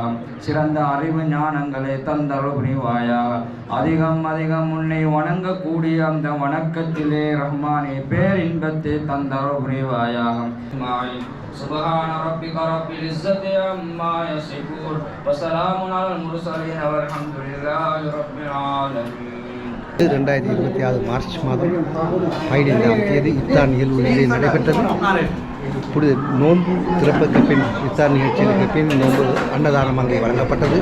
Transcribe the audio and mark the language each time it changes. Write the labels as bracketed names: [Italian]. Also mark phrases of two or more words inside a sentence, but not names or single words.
[Tamil] சிறந்த அறிவு ஞானங்களை தந்தருள் புரிவாயாக. அதிகம் அதிகம் உன்னை வணங்கக்கூடிய அந்த வணக்கத்திலே ரஹ்மானே பேரின்பத்தை தந்தருள் புரிவாயாக. [Arabic] سبحان ربك رب العزة عما يصفون وسلام على المرسلين والحمد لله رب العالمين. [Tamil] 2026 மார்ச் மாதம் 15ஆம் தேதி இஃப்தார் நிகழ்வு நடைபெற்றது. இப்பொழுது நோன்பு திறப்புக்கு பின் இஃப்தார் நிகழ்ச்சிகளுக்கு பின் நோன்பு அன்னதானம் அங்கே வழங்கப்பட்டது.